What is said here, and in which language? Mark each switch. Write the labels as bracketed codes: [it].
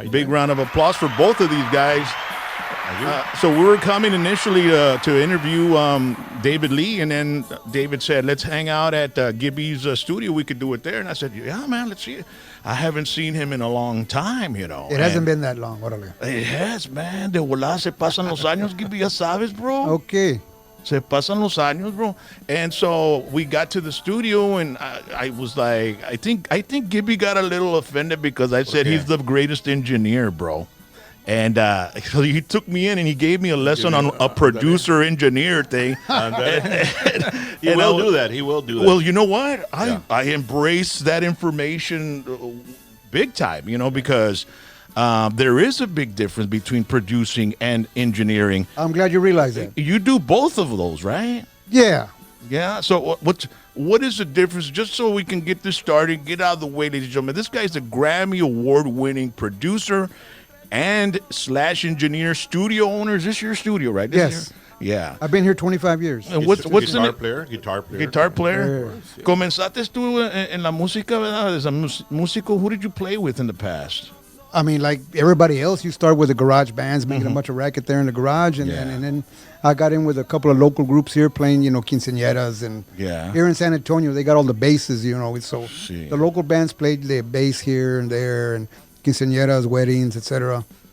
[en] Big round of applause for both of these guys. So we were coming initially to interview David Lee, and then David said, let's hang out at Gibby's studio. We could do it there. And I said, yeah, man, let's see it. I haven't seen him in a long time, you know. It hasn't been that long. Órale. It has, man. [es] De volada se pasan los años, Gibby, ya sabes, bro. [en] Okay. [es] Se pasan los años, bro. [en] And so we got to the studio, and I was like, I think Gibby got a little offended because I said he's the greatest engineer, bro. And so he took me in and he gave me a lesson on a producer-engineer thing. He will do that. He will do that. Well, you know what? I embrace that information big time, you know, because there is a big difference between producing and engineering. I'm glad you realized that. You do both of those, right? Yeah. Yeah. So what is the difference? Just so we can get this started, get out of the way, ladies and gentlemen. This guy's a Grammy Award-winning producer and / engineer, studio owner. Is this your studio, right? Yes. Yeah. I've been here 25 years. And what's guitar player? Guitar player. Yeah. [es] Comenzaste tú en la música, ¿verdad? [en] As a músico, who did you play with in the past? I mean, like everybody else, you start with the garage bands, making a bunch of racket there in the garage, and then I got in with a couple of local groups here playing, you know, quinceañeras, and here in San Antonio, they got all the basses, you know, so the local bands played the bass here and there, and quinceañeras, weddings, etc.